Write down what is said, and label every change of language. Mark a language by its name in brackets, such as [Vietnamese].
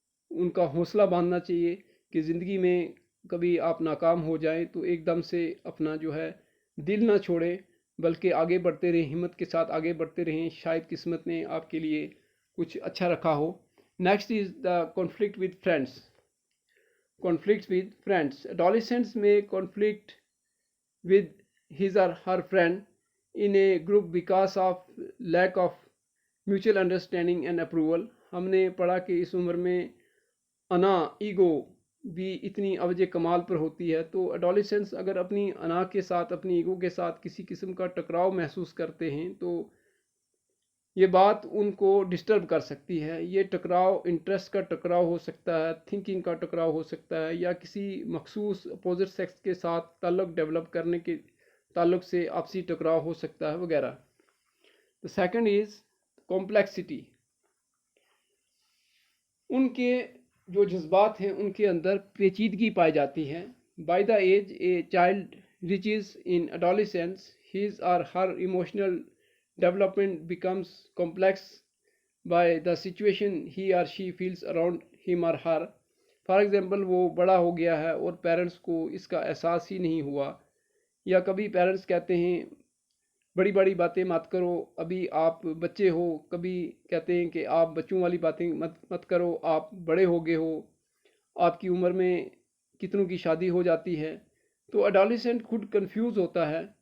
[Urdu] ان کا حوصلہ باندھنا چاہیے کہ زندگی میں کبھی آپ ناکام ہو جائیں تو ایک دم سے اپنا جو ہے دل نہ چھوڑیں، بلکہ آگے بڑھتے رہیں، ہمت کے ساتھ آگے بڑھتے رہیں، شاید قسمت نے آپ کے لیے کچھ اچھا رکھا ہو۔ [English] Next is the conflict with friends. Conflicts with friends. Adolescents may conflict with his or her friend in a group because of lack of mutual understanding and approval. [Urdu] ہم نے پڑھا کہ اس عمر میں انا، ایگو بھی اتنی اوج کمال پر ہوتی ہے، تو ایڈولیسنٹس اگر اپنی انا کے ساتھ، اپنی ایگو کے ساتھ کسی قسم کا ٹکراؤ محسوس کرتے ہیں تو یہ بات ان کو ڈسٹرب کر سکتی ہے۔ یہ ٹکراؤ انٹرسٹ کا ٹکراؤ ہو سکتا ہے، تھنکنگ کا ٹکراؤ ہو سکتا ہے، یا کسی مخصوص اپوزٹ سیکس کے ساتھ تعلق ڈیولپ کرنے کے تعلق سے آپسی ٹکراؤ ہو سکتا ہے وغیرہ۔ [English] The second is complexity. [Urdu] ان کے جو جذبات ہیں ان کے اندر پیچیدگی پائی جاتی ہے۔ [English] By the age a child reaches in adolescence, his or her emotional development becomes complex by the situation he or she feels around him or her. For example, [Urdu] وہ بڑا ہو گیا ہے اور پیرنٹس کو اس کا احساس ہی نہیں ہوا، یا کبھی پیرنٹس کہتے ہیں بڑی بڑی باتیں مت کرو، ابھی آپ بچے ہو، کبھی کہتے ہیں کہ آپ بچوں والی باتیں مت کرو، آپ بڑے ہو گئے ہو، آپ کی عمر میں کتنوں کی شادی ہو جاتی ہے۔ تو ایڈولیسنٹ خود کنفیوز ہوتا ہے